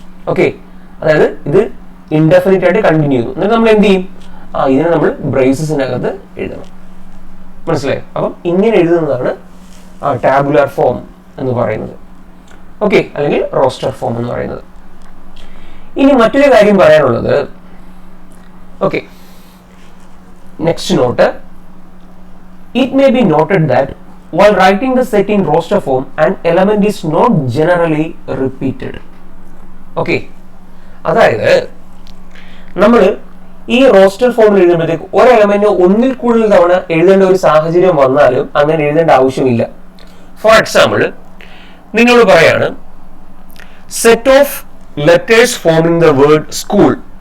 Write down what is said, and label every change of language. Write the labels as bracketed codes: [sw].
[ml] Okay, അതായത് ഇത് indefinite ആയിട്ട് കണ്ടിന്യൂ ചെയ്യുന്നു. എന്നിട്ട് നമ്മൾ എന്ത് ചെയ്യും, ഇതിനെ നമ്മൾ ബ്രേസസിനകത്ത് എഴുതണം. മനസ്സിലായോ? അപ്പം ഇങ്ങനെ എഴുതുന്നതാണ് ടാബുലാർ ഫോം എന്ന് പറയുന്നത്. ഓക്കെ, അല്ലെങ്കിൽ റോസ്റ്റർ ഫോം എന്ന് പറയുന്നത്. ഇനി മറ്റൊരു കാര്യം പറയാനുള്ളത്, [en] Okay, next note, it may be noted that while writing the set in roster form an element is not generally repeated. [ml] Okay, അതായത് നമ്മൾ ഈ റോസ്റ്റർ ഫോമിൽ എഴുതുമ്പോഴത്തേക്ക് ഒരു എലമെന്റ് ഒന്നിൽ കൂടുതൽ തവണ എഴുതേണ്ട ഒരു സാഹചര്യം വന്നാലും അങ്ങനെ എഴുതേണ്ട ആവശ്യമില്ല. [en] for example, [ml] നിങ്ങൾ പറയാണ് [en] Set of letters forming the word school.